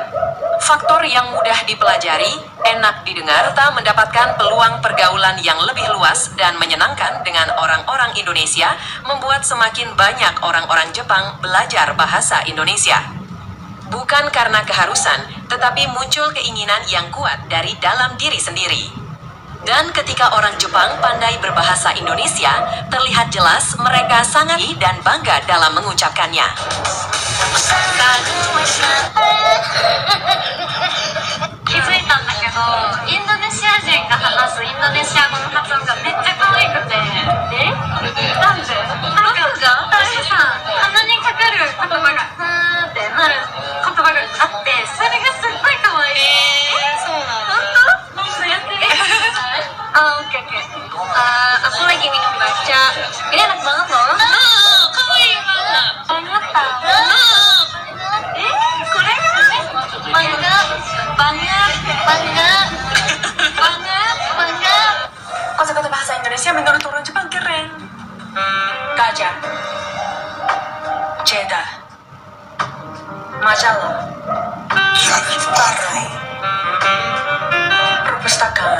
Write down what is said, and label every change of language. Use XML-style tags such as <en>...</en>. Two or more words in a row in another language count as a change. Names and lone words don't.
<id>Faktor yang mudah dipelajari, enak didengar, tak mendapatkan peluang pergaulan yang lebih luas dan menyenangkan dengan orang-orang Indonesia, membuat semakin banyak orang-orang Jepang belajar bahasa Indonesia. Bukan karena keharusan, tetapi muncul keinginan yang kuat dari dalam diri sendiri. Dan ketika orang Jepang pandai berbahasa Indonesia, terlihat jelas mereka sangat dan bangga dalam mengucapkannya.</id> <ja>気づいたんだけど、インドネシア人が話すインドネシア語の発音がめっちゃ可愛くて。なんで？なんか私さ、鼻にかかる言葉がふーってなる言葉があって、それがすっごい可愛い。そうなの？本当？ちょっとやってみてください。オッケーオッケー。</ja> <id>aku lagi minum matcha. Ini enak banget loh. Kawaii banget. Bangga. Kata-kata bahasa Indonesia menurut orang Jepang keren. Gajah, cheddar, majalah, perpustakaan.</id>